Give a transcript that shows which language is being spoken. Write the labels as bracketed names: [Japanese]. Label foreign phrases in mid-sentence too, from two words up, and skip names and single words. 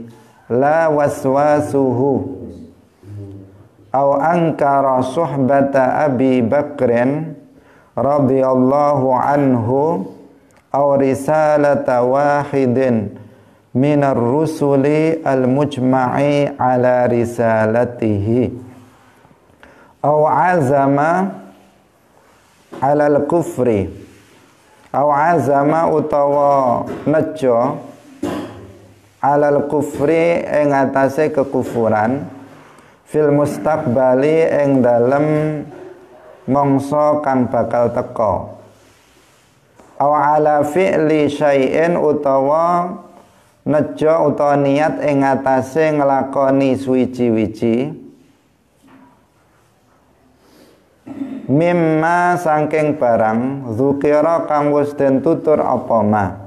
[Arabic] لا وسوسة أو أنكر صحبة أبي بكر رضي الله عنه أو رسالة واحد من الرسل المجمع على رسالته أو عزم على الكفر أو عزم [Javanese] utawa nejo [Arabic] alal [Javanese] kufri ing atase kekufuran [Arabic] في المستقبل [Javanese] ing dalem mangsa kang bakal teka [Arabic] أو على فعل شيء [Javanese] utawa nejo utawa niat ing atase nglakoni suwiji-wiji mimma saking barang dzukira kang wis den tutur apa ma